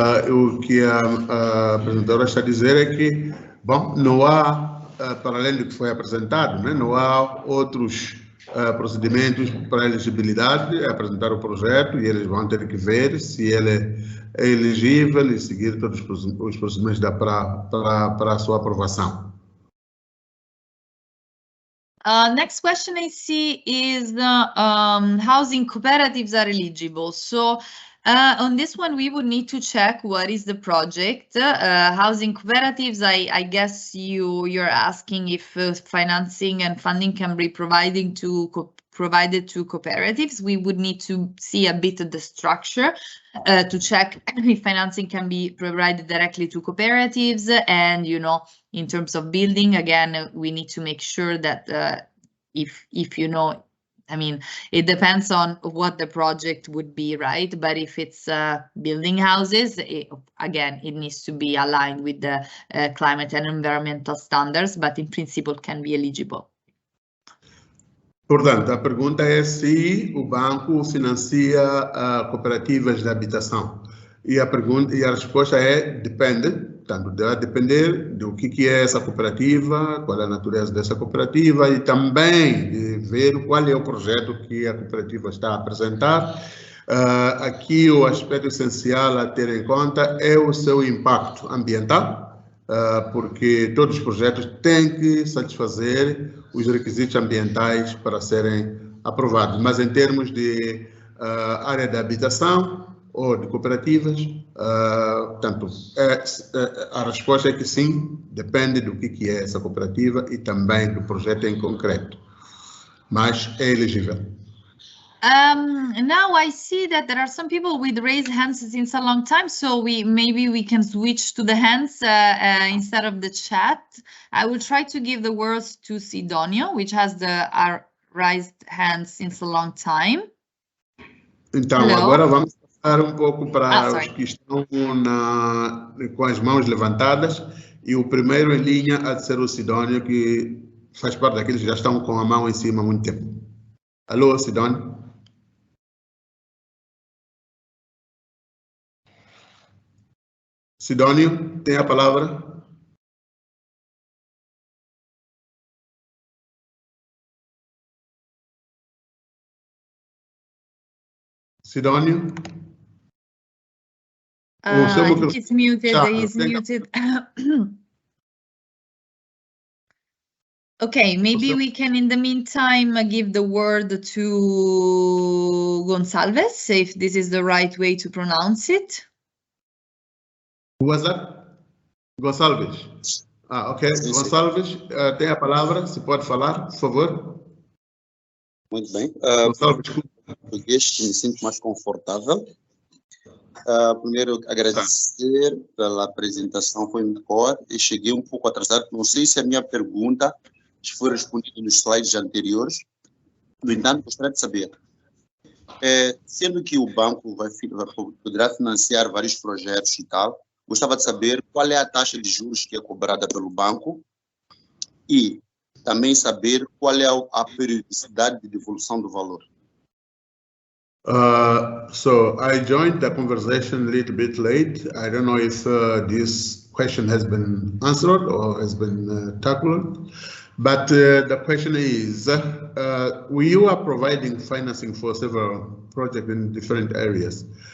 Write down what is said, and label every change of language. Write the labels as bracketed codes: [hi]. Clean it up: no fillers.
[pt] O que a apresentadora está a dizer é que, bom, não há, para além do que foi apresentado, né, não há outros procedimentos para a elegibilidade, é apresentar o projeto e eles vão ter que ver se ele é elegível e seguir todos os procedimentos para a sua aprovação. [en] Next question I see is housing cooperatives are eligible. So on this one, we would need to check what is the project. Housing cooperatives, I guess you're asking if financing and funding can be provided to cooperatives. We would need to see a bit of the structure to check if financing can be provided directly to cooperatives. And, you know, in terms of building, again, we need to make sure that if you know, I mean, it depends on what the project would be, right? But if it's building houses, again, it needs to be aligned with the climate and environmental standards, but in principle can be eligible. Portanto, a pergunta é se o banco financia cooperativas de habitação. E a resposta é depende. Portanto, deve depender do que é essa cooperativa, qual é a natureza dessa cooperativa e também de ver qual é o projeto que a cooperativa está a apresentar. Aqui o aspecto essencial a ter em conta é o seu impacto ambiental, porque todos os projetos têm que satisfazer os requisitos ambientais para serem aprovados. Mas em termos de área de habitação ou de cooperativas, portanto, a resposta é que sim, depende do que é essa cooperativa e também do projeto em concreto, mas é elegível. Now I see that there are some people with raised hands since a long time, so maybe we can switch to the hands instead of the chat. I will try to give the words to Sidonio, which has the raised hands since a long time. [pt] Então, [en] Hello? [pt] Agora vamos passar um pouco para os [en] sorry. [pt] que estão com as mãos levantadas, e o primeiro em linha há de ser o Sidónio, que faz parte daqueles que já estão com a mão em cima há muito tempo. Alô, Sidónio? Sidónio, tem a palavra. Sidónio? [en] I think it's muted. [it] Ciao. [en] He's muted. Okay, maybe we can, in the meantime, give the word to Gonçalves, if this is the right way to pronounce it. Who was that? Gonçalves. Ok. [pt] Sim, Gonçalves, tem a palavra, se pode falar, por favor. Muito bem. Gonçalves, Português, me sinto mais confortável. Primeiro, agradecer pela apresentação, foi melhor e cheguei um pouco atrasado. Não sei se a minha pergunta foi respondida nos slides anteriores. No entanto, gostaria de saber, sendo que o banco poderá financiar vários projetos e tal, gostava de saber qual é a taxa de juros que é cobrada pelo banco e também saber qual é a periodicidade de devolução do valor. [en] So I joined the conversation a little bit late. I don't know if this question has been answered or has been tackled, but the question is, you are providing financing for several projects in different areas.